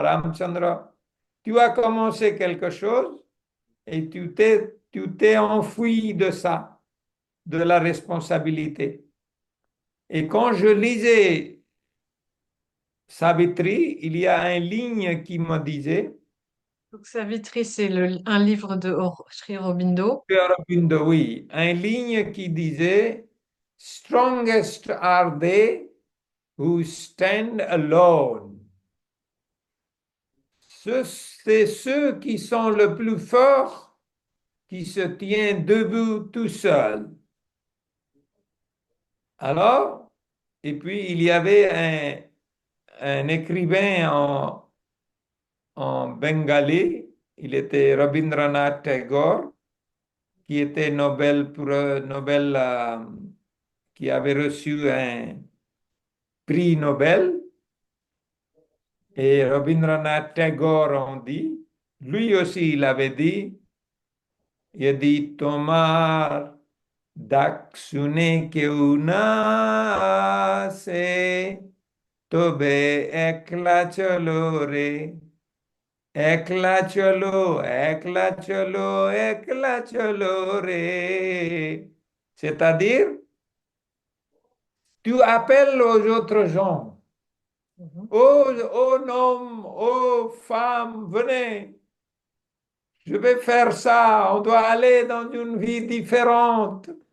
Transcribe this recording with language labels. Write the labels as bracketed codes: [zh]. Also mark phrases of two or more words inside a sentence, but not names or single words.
[fr] Ramchandra, tu as commencé quelque chose et tu t'es enfoui de ça, de la responsabilité. Et quand je lisais Savitri, il y a une ligne qui me disait, Donc, Savitri, c'est un livre de Sri Aurobindo. Aurobindo, oui, une ligne qui disait, [en] Strongest are they who stand alone. [fr] C'est ceux qui sont le plus forts qui se tiennent debout tout seuls. Alors, et puis il y avait un écrivain en bengali, il était Rabindranath Tagore, qui était Nobel, qui avait reçu un prix Nobel. Et Rabindranath Tagore, on dit, lui aussi, il avait dit, [bn] यदि তোমার ডাক শুনে কেউ না আসে তবে একলা চলো রে একলা চলো একলা চলো একলা চলো রে. [fr] C'est-à-dire, tu appelles aux autres gens. Mhm. Oh homme, oh femme, venez. Je vais faire ça, on doit aller dans une vie différente.